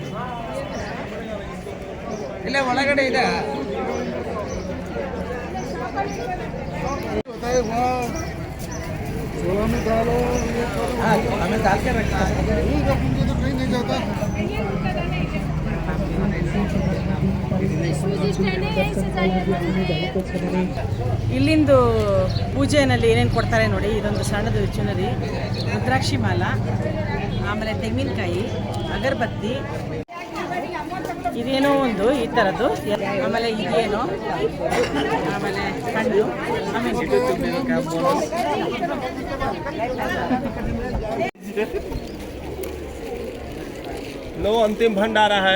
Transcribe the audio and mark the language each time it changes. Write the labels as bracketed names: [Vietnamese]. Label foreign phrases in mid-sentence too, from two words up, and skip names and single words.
[Kannada] ಇಲ್ಲ ಒಳಗಡೆ ಇದೆ. [Hindi] बताए वहाँ छोला में डालो, ये करो। हमें डाल के रखा नहीं रखेंगे तो कहीं नहीं जाता। [Kannada] ಇಲ್ಲಿಂದು ಪೂಜೆಯಲ್ಲಿ ಏನೇನು ಕೊಡ್ತಾರೆ ನೋಡಿ. ಇದೊಂದು ಸಣ್ಣದು ಜ್ಯುವೆಲರಿ, ರುದ್ರಾಕ್ಷಿ ಮಾಲ, ಆಮೇಲೆ ತೆಂಗಿನಕಾಯಿ, ಅಗರಬತ್ತಿ, ಇದೇನೋ ಒಂದು ಈ ಥರದ್ದು, ಆಮೇಲೆ ಇದೇನೋ, ಆಮೇಲೆ ಹಣ್ಣು, ಆಮೇಲೆ [Hindi] लो अंतिम भंडारा है।